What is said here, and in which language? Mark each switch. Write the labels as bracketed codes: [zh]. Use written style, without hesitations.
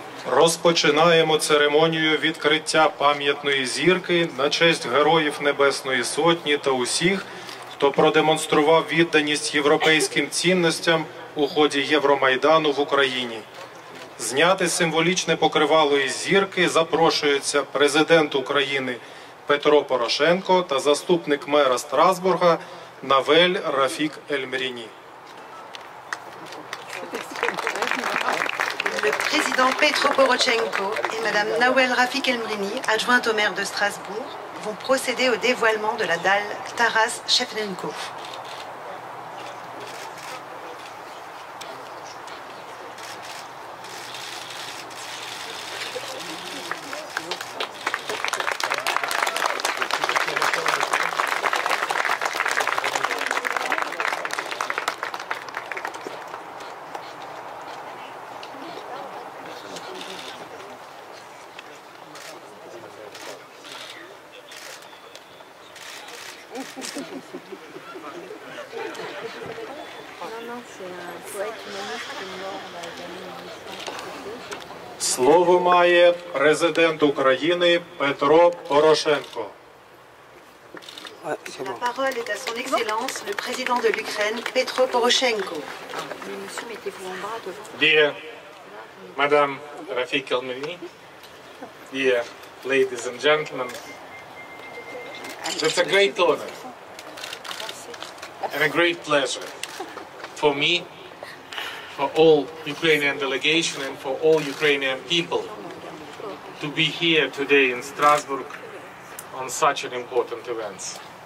[uk] Розпочинаємо церемонію відкриття пам'ятної зірки на честь Героїв Небесної Сотні та усіх, хто продемонстрував відданість європейським цінностям у ході Євромайдану в Україні. Зняти символічне покривало із зірки запрошується президент України Петро Порошенко та заступник мера Страсбурга Навель Рафік Ель-Мріні. [fr] Le président Petro Poroshenko et Madame Nawel Rafik El-Mrini, adjointe au maire de Strasbourg, vont procéder au dévoilement de la dalle Taras Shevchenko. [uk] Слово має президент України Петро Порошенко. [fr] La parole est à son Excellence le président de l'Ukraine, Petro Poroshenko. [en] Dear Madame Rafik El-Mrini, dear ladies and gentlemen, it's a great honor and a great pleasure for me, for all Ukrainian delegation and for all Ukrainian people to be here today in Strasbourg on such an important event.